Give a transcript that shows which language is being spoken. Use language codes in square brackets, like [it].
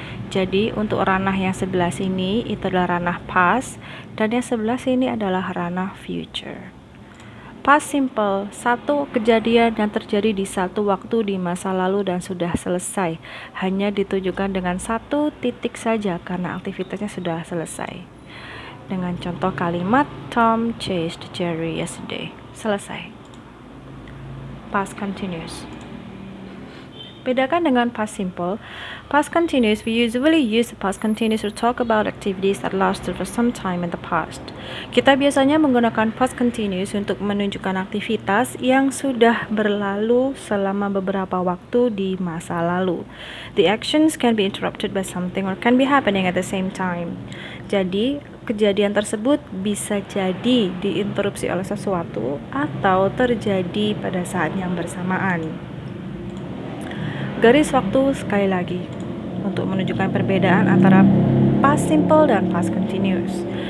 [id] Jadi untuk ranah yang sebelah sini itu adalah ranah past dan yang sebelah sini adalah ranah future. Past simple, satu kejadian yang terjadi di satu waktu di masa lalu dan sudah selesai. Hanya ditunjukkan dengan satu titik saja karena aktivitasnya sudah selesai. Dengan contoh kalimat [en] Tom chased Jerry yesterday. [id] Selesai. Past continuous. Bedakan dengan [en] past simple. Past continuous, we usually use the past continuous to talk about activities that lasted for some time in the past. [id] Kita biasanya menggunakan past continuous untuk menunjukkan aktivitas yang sudah berlalu selama beberapa waktu di masa lalu. [en] The actions can be interrupted by something or can be happening at the same time. [id] Jadi, kejadian tersebut bisa jadi diinterupsi oleh sesuatu atau terjadi pada saat yang bersamaan. Garis waktu sekali lagi untuk menunjukkan perbedaan antara past simple dan past continuous.